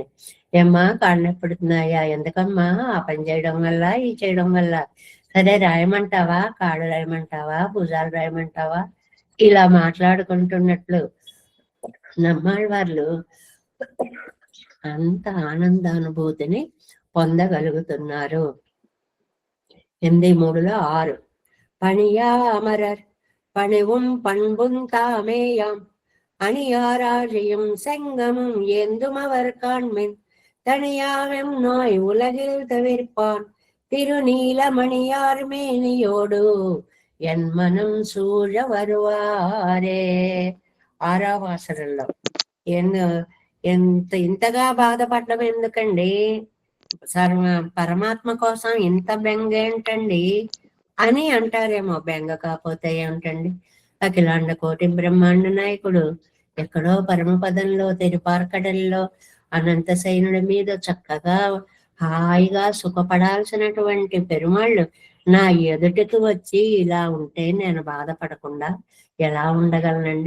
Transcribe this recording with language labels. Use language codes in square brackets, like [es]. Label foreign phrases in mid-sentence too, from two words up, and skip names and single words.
[te] ఏమ్మా కాళ్ళు నొప్పుడుతున్నాయా, ఎందుకమ్మా ఆ పని చేయడం వల్ల ఈ చేయడం వల్ల, సరే రాయమంటావా, కాళ్ళు రాయమంటావా, భుజాలు రాయమంటావా, ఇలా మాట్లాడుకుంటున్నట్లు నమ్మాళ్ళ వాళ్ళు అంత ఆనందానుభూతిని పొందగలుగుతున్నారు. [ta] 8:3-6 பணியாமரர் பணிவும் பண்பும் தாமேயாம் அணியாராழியும் செங்கமும் ஏந்தும் அவர் காண்மின் தனியாவெம் நோய் உலகில் தவிர்ப்பான் திருநீலமணியார் மேனியோடு என் மனம் சூழ வருவாரே. [te] 6వ వాసనలో ఇంతగా బాధపడడం ఎందుకండి, పరమాత్మ కోసం ఇంత బెంగ ఏంటండి అని అంటారేమో. బెంగ కాకపోతే ఏమిటండి, అఖిలాండ కోటి బ్రహ్మాండ నాయకుడు ఎక్కడో పరమపదంలో తిరుపార్కడల్లో అనంత సైనుడి మీద చక్కగా హాయిగా సుఖపడాల్సినటువంటి పెరుమాళ్ళు నా ఎదుటికి వచ్చి ఇలా ఉంటే నేను బాధపడకుండా ఎలా ఉండగలనండి?